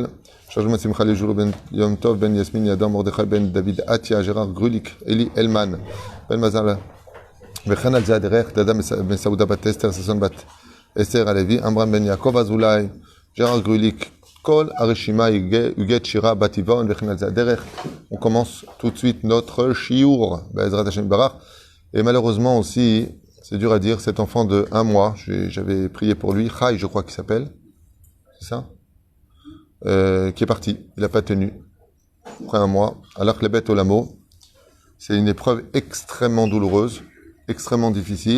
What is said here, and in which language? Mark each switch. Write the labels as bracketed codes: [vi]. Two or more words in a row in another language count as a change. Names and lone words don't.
[he] שרשום שמחה לג'ולו בן יום טוב בן יסמין ידם מרדכי בן דוד עטיה ג'רר גרוליק אלי אלמן בן מזל וכן על זה הדרך, דדה מסעודה בת אסתר, ששון בת אסתר הלוי, אמרם בן יעקב אזולאי, ג'רר גרוליק, כל הרשימה יוגת שירה בת טבעון, וכן על זה הדרך. [fr] On commence tout de suite notre shiur, [he] בעזרת השם ברוך. [fr] Et malheureusement aussi, c'est dur à dire, cet enfant de 1 mois, j'avais prié pour lui, Chai je crois qu'il s'appelle, c'est ça, qui est parti, il n'a pas tenu, après 1 mois, alors que les bêtes au lamo, c'est une épreuve extrêmement douloureuse, extrêmement difficile.